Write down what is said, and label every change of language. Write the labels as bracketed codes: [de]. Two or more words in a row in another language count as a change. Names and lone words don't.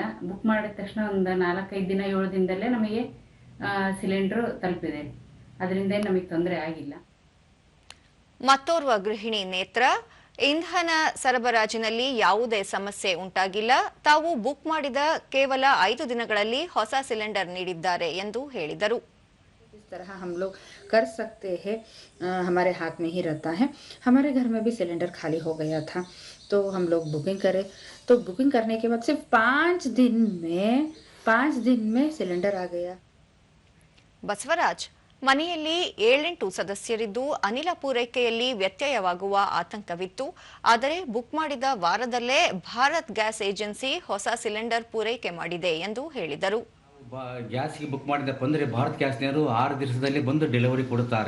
[kn] ಬುಕ್ ಮಾಡಿದ ತಕ್ಷಣ ಒಂದು 4-5 ದಿನ 7 ದಿನದಲ್ಲೇ ನಮಗೆ ಸಿಲಿಂಡರ್ ತಲುಪಿದೆ. ಅದರಿಂದ ನಮಗೆ ತೊಂದರೆ ಆಗಿಲ್ಲ. ಮತ್ತೋರ್ವ ಗೃಹಿಣಿ ನೇತ್ರ, ಇಂಧನ ಸರಬರಾಜಿನಲ್ಲಿ ಯಾವುದೇ ಸಮಸ್ಯೆ ಉಂಟಾಗಿಲ್ಲ, ತಾವು ಬುಕ್ ಮಾಡಿದ ಕೇವಲ 5 ದಿನಗಳಲ್ಲಿ ಹೊಸ ಸಿಲಿಂಡರ್ ನೀಡಿದ್ದಾರೆ ಎಂದು ಹೇಳಿದರು. [hi] इस तरह हम लोग कर सकते हैं, हमारे हाथ में ही रहता है. हमारे घर में भी सिलेंडर खाली हो गया था, तो हम लोग बुकिंग करे, तो बुकिंग करने के बाद सिर्फ 5 दिन में सिलेंडर आ गया. [kn] ಬಸವರಾಜ್, ಮನೆಯಲ್ಲಿ 7-8 ಸದಸ್ಯರಿದ್ದು ಅನಿಲ ಪೂರೈಕೆಯಲ್ಲಿ ವ್ಯತ್ಯಯವಾಗುವ ಆತಂಕವಿತ್ತು. ಆದರೆ ಬುಕ್ ಮಾಡಿದ ವಾರದಲ್ಲೇ ಭಾರತ್ ಗ್ಯಾಸ್ ಏಜೆನ್ಸಿ ಹೊಸ ಸಿಲಿಂಡರ್ ಪೂರೈಕೆ ಮಾಡಿದೆ ಎಂದು ಹೇಳಿದರು. ಗ್ಯಾಸ್ಗೆ ಬುಕ್ ಮಾಡಿದಪ್ಪ ಅಂದರೆ ಭಾರತ್ ಗ್ಯಾಸ್ನವರು 6 ದಿವಸದಲ್ಲಿ ಬಂದು ಡೆಲಿವರಿ ಕೊಡುತ್ತಾರೆ.